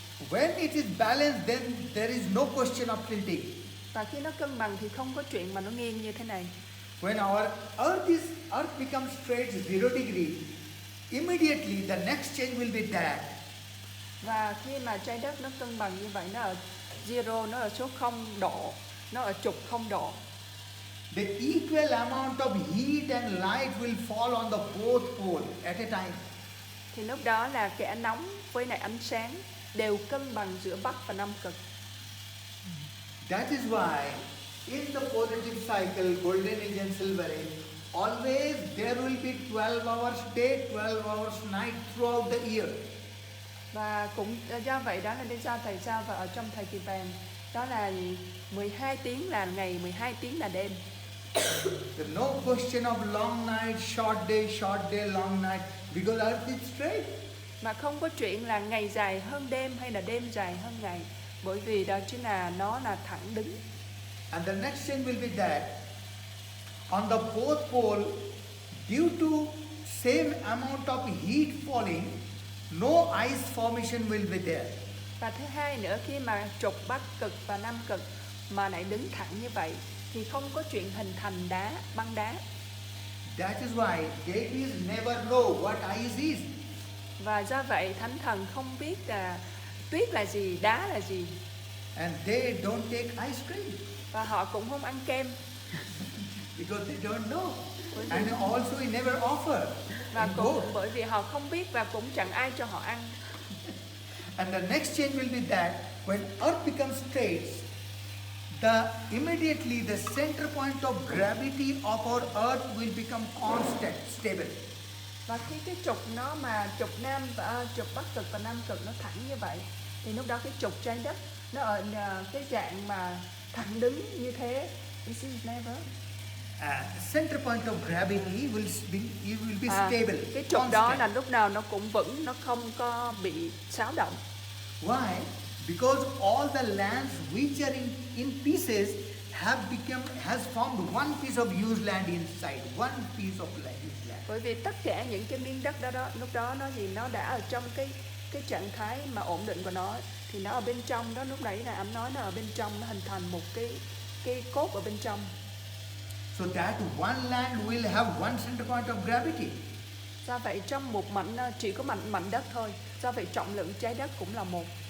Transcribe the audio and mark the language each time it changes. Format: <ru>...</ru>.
<en>When it is balanced, then there is no question of tilting.</en> <vi>Và khi nó cân bằng thì không có chuyện mà nó nghiêng như thế này.</vi> <en>When our earth becomes straight 0 degree, immediately the next change will be that.</en> <vi>Và khi mà trái đất nó cân bằng như vậy, nó ở zero, nó ở số 0 độ, nó ở trục 0 độ.</vi> <en>The equal amount of heat and light will fall on the both pole at a time.</en> <vi>Thì lúc đó là cái ánh nóng với lại ánh sáng đều cân bằng giữa Bắc và Nam cực.</vi> <en>That is why in the positive cycle, golden age and silver age, always there will be 12 hours day, 12 hours night throughout the year.</en> <vi>Và cũng do vậy đó là lý do tại sao và ở trong thời kỳ vàng đó là 12 tiếng là ngày, 12 tiếng là đêm.</vi> <en>There's no question of long night, short day, long night, because earth is straight.</en> <vi>Mà không có chuyện là ngày dài hơn đêm hay là đêm dài hơn ngày, Bởi vì đó chính là nó là thẳng đứng.</vi> <en>And the next change will be that on the both pole, due to same amount of heat falling, no ice formation will be there.</en> <vi>Và thứ hai nữa, khi mà trục Bắc cực và Nam cực mà lại đứng thẳng như vậy thì không có chuyện hình thành băng đá.</vi> <en>That is why deities never know what ice is.</en> <vi>Và do vậy thánh thần không biết là tuyết là gì, đá là gì.</vi> <en>And they don't take ice cream</en> <vi>Và họ cũng không ăn kem.</vi> <en>because they don't know. And also he never offer.</en> <vi>Và</vi> <en>in</en> <vi>cũng</vi> <en>both.</en> <vi>bởi vì họ không biết và cũng chẳng ai cho họ ăn.</vi> <en>And the next change will be that when earth becomes straight, immediately the center point of gravity of our earth will become constant, stable.</en> <vi>Và khi cái trục nó mà trục trục Bắc cực và Nam cực nó thẳng như vậy thì lúc đó cái trục trái đất nó ở cái dạng mà thẳng đứng như thế.</vi> <en>This is never. Center point of gravity will be stable.</en> <vi>Cái trục đó</vi> <en>constant.</en> <vi>là lúc nào nó cũng vững, nó không có bị xáo động.</vi> <en>Why? Because all the lands which are in pieces has formed one piece of used land inside, one piece of used land.</en> <vi>Bởi vì tất cả những cái miếng đất đó lúc đó nó đã ở trong cái trạng thái mà ổn định của nó, thì nó ở bên trong đó, lúc nãy là anh nói nó ở bên trong, nó hình thành một cái cốt ở bên trong.</vi> <en>So that one land will have one center point of gravity.</en> <vi>Do vậy trong một chỉ có mảnh đất thôi. Do vậy trọng lượng trái đất cũng là một.</vi>